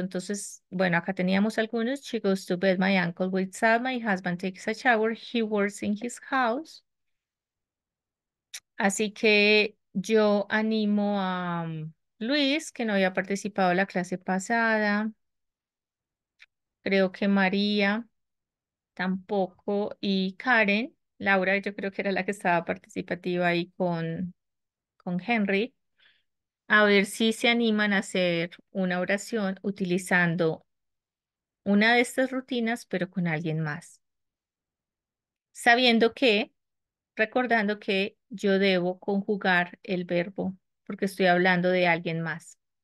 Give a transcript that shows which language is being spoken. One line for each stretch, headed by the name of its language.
Spanish: Entonces, bueno, acá teníamos algunos.
English: She goes to bed, my uncle wakes up, my husband takes a shower, he works in his house.
Spanish: Así que yo animo a Luis, que no había participado en la clase pasada. Creo que María tampoco y Karen. Laura, yo creo que era la que estaba participativa ahí con Henry, a ver si se animan a hacer una oración utilizando una de estas rutinas, pero con alguien más, sabiendo que, recordando que yo debo conjugar el verbo porque estoy hablando de alguien más.